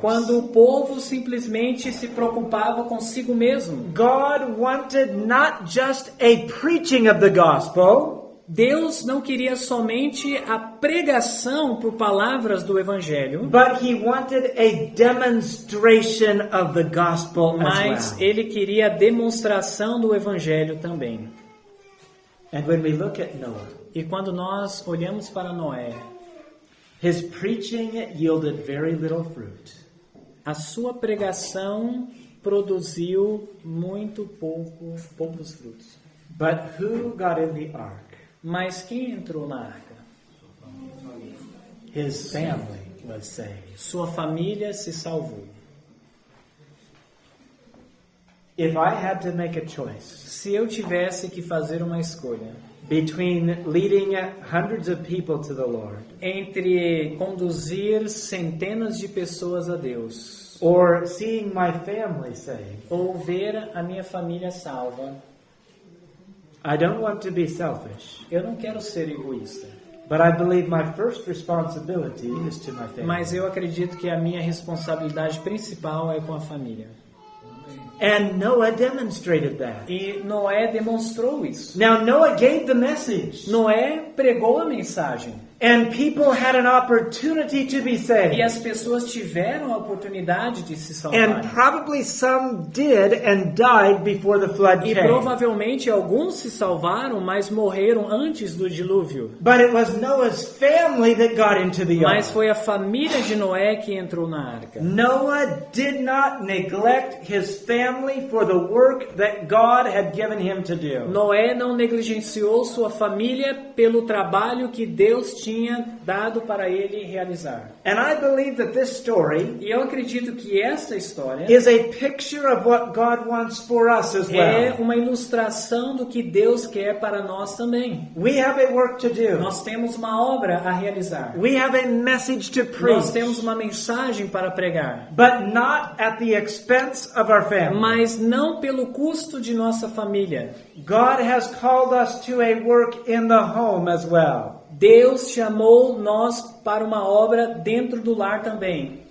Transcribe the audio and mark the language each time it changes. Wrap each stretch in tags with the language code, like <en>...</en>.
<pt>quando o povo simplesmente se preocupava consigo mesmo,</pt> <en>God wanted not just a preaching of the gospel,</en> <pt>Deus não queria somente a pregação por palavras do Evangelho,</pt> <en>but he wanted a demonstration of the gospel</en> <pt>mas</pt> <en>as well.</en> <pt>ele queria a demonstração do Evangelho também.</pt> <en>And when we look at Noah,</en> <pt>E quando nós olhamos para Noé,</pt> <en>his preaching yielded very little fruit.</en> <pt>a sua pregação produziu poucos frutos.</pt> <en>But who got in the ark?</en> <pt>Mas quem entrou na arca?</pt> <en>His family was saved.</en> <pt>Sua família se salvou.</pt> <en>If I had to make a choice</en> <pt>Se eu tivesse que fazer uma escolha</pt> <en>between leading hundreds of people to the Lord</en> <pt>entre conduzir centenas de pessoas a Deus</pt> <en>or seeing my family saved,</en> <pt>ou ver a minha família salva,</pt> <en>I don't want to be selfish,</en> <pt>eu não quero ser egoísta,</pt> <en>but I believe my first responsibility is to my family.</en> <pt>mas eu acredito que a minha responsabilidade principal é com a família.</pt> <en>And Noah demonstrated that.</en> <pt>E Noé demonstrou isso.</pt> <en>Now Noah gave the message,</en> <pt>Noé pregou a mensagem.</pt> <en>and people had an opportunity to be</en> <pt>E</pt> <en>saved.</en> <pt>as pessoas tiveram a oportunidade de se</pt> <en>And</en> <pt>salvar.</pt> <en>probably some did and died before the flood</en> <pt>E</pt> <en>came.</en> <pt>provavelmente alguns se salvaram, mas morreram antes do dilúvio.</pt> <en>But it was Noah's family that got into the ark.</en> <pt>Mas foi a família de Noé que entrou na arca.</pt> <en>Noah did not neglect his family for the work that God had given him to do.</en> <pt>Noé não negligenciou sua família pelo trabalho que Deus tinha dado para ele realizar.</pt> <en>And I believe that this story</en> <pt>E eu acredito que essa história</pt> <en>is a picture of what God wants for us as</en> <pt>é</pt> <en>well.</en> <pt>uma ilustração do que Deus quer para nós também.</pt> <en>We have a work to do.</en> <pt>Nós temos uma obra a realizar.</pt> <en>We have a message to</en> <pt>Nós</pt> <en>preach,</en> <pt>temos uma mensagem para pregar.</pt> <en>but not at the expense of our family.</en> <pt>Mas não pelo custo de nossa família.</pt> <en>God has called us to a work in the home as well.</en> <pt>Deus chamou nós para uma obra dentro do lar também.</pt>